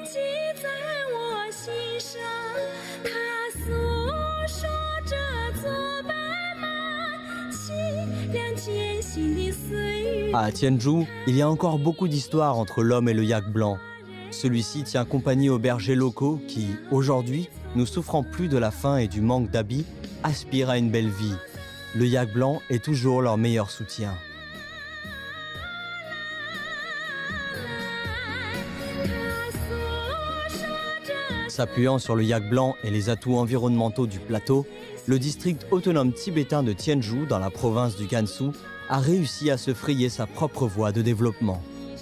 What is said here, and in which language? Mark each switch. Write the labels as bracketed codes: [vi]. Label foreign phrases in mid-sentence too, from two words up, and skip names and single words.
[zh] 记在我心上，它诉说着左白马凄凉艰辛的岁月。 [fr] À Tianzhou, il y a encore beaucoup d'histoires entre l'homme et le yak blanc. Celui-ci tient compagnie aux bergers locaux qui, aujourd'hui, ne souffrant plus de la faim et du manque d'habits, aspirent à une belle vie. Le yak blanc est toujours leur meilleur soutien. S'appuyant sur le yak blanc et les atouts environnementaux du plateau, le district autonome tibétain de Tianzhou, dans la province du Gansu, a réussi à se frayer sa propre voie de développement.